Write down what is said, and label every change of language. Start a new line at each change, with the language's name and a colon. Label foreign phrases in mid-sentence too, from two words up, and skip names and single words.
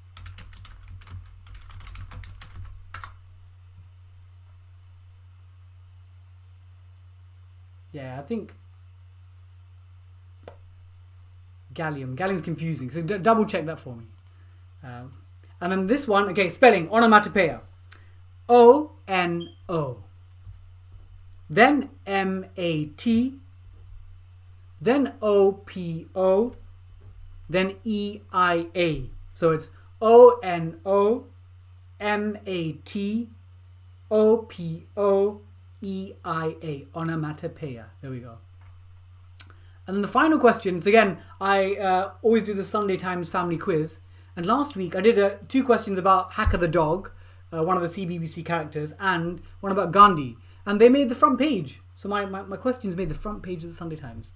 English: Yeah, I think gallium's confusing, so double check that for me. And then this one, okay, spelling, onomatopoeia. O-N-O, then M-A-T, then O-P-O, then E-I-A. So it's O-N-O, M-A-T, O-P-O, E-I-A, onomatopoeia. There we go. And then the final questions, again, I always do the Sunday Times family quiz. And last week I did 2 questions about Hacker the dog, one of the CBBC characters, and one about Gandhi. And they made the front page. So my questions made the front page of the Sunday Times.